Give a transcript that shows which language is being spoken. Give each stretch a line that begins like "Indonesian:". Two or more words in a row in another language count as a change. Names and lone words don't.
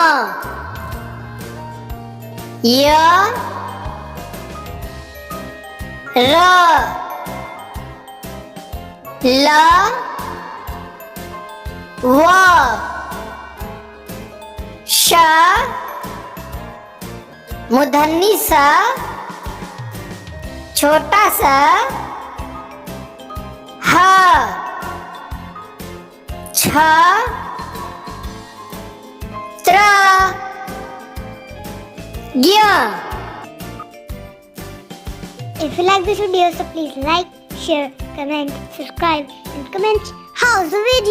Hindi: Ya Ra La Wa Sha मूर्धन्य सा छोटा सा हा छा त्रा ज्ञा.
English: If you like this video, so please like, share, comment, subscribe, and comment how's the video.